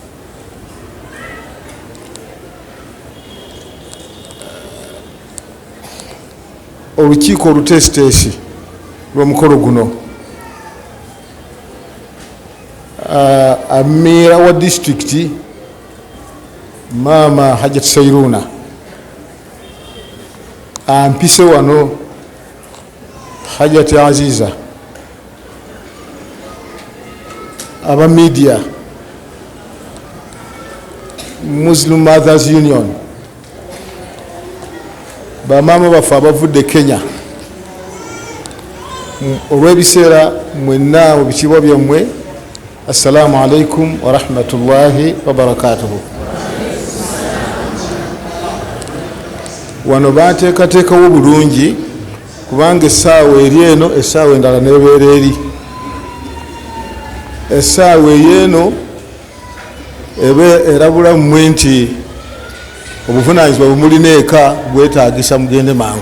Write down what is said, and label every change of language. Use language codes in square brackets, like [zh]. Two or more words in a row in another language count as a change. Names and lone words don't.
[lg] Olukiiko oluteesiteesi lw'omukolo guno ameera wa district Mama Hajjat Sairuna ampise wano Hajjat Aziza aba media Muslim Mothers Union bamama baffe abavudde Kenya olw'ebiseera mwenna mu bikiibwa byammwe [ar] السلام عليكم ورحمة الله وبركاته. [lg] Wano bateekateekawo bulungi kubanga essaawa eri eno essaawa endala nebeera eri. Essaawa ey'eno ebe erabula mmwe nti obuvunaanyizibwa bumulina eka bwetaagisa mugende mangu.